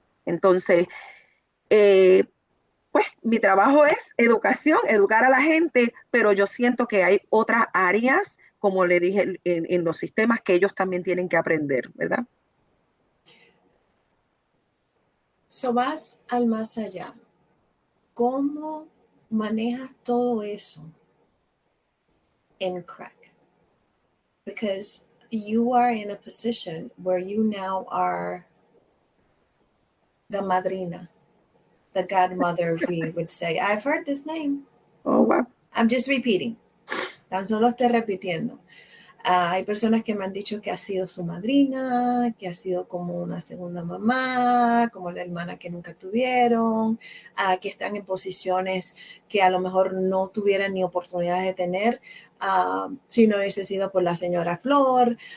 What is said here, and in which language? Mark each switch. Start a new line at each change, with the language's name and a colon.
Spanish: Entonces, pues mi trabajo es educación, educar a la gente, pero yo siento que hay otras áreas, como le dije, en los sistemas que ellos también tienen que aprender, ¿verdad? So vas al más allá. ¿Cómo manejas todo eso en crack?
English: Because you are in a position where you now are the madrina, the godmother, we would say. I've heard this name. Oh, wow. I'm just repeating.
Spanish: Tan solo estoy repitiendo. Hay personas que me han dicho que ha sido su madrina, que ha sido como una segunda mamá, como la hermana que nunca tuvieron, que están en posiciones que a lo mejor no tuvieran ni oportunidades de tener si no hubiese sido por la señora Flor.